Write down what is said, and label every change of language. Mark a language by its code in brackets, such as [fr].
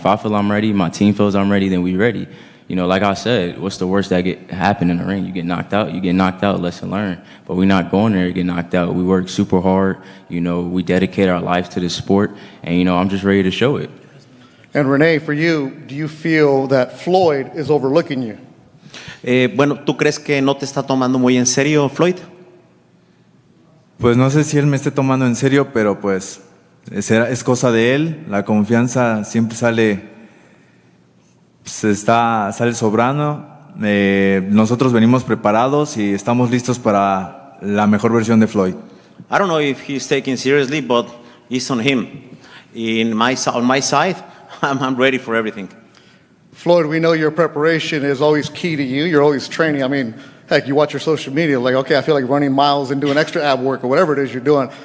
[en] If I feel I'm ready, my team feels I'm ready, then we ready. You know, like I said, what's the worst that could happen in the ring? You get knocked out. You get knocked out, lesson learned. But we're not going there to get knocked out. We work super hard. You know, we dedicate our lives to this sport. And, you know, I'm just ready to show it. And Rene, for you, do you feel that Floyd is overlooking you? [es] Bueno, ¿tú crees que no te está tomando muy en serio, Floyd? Pues no sé si él me esté tomando en serio, pero pues es cosa de él. La confianza siempre sale sobrando. Nosotros venimos preparados y estamos listos para la mejor versión de Floyd. [en] I don't know if he's taking seriously, but it's on him. On my side, I'm ready for everything. Floyd, we know your preparation is always key to you. You're always training. I mean, heck, you watch your social media, like, okay, I feel like running miles and doing extra ab work or whatever it is you're doing.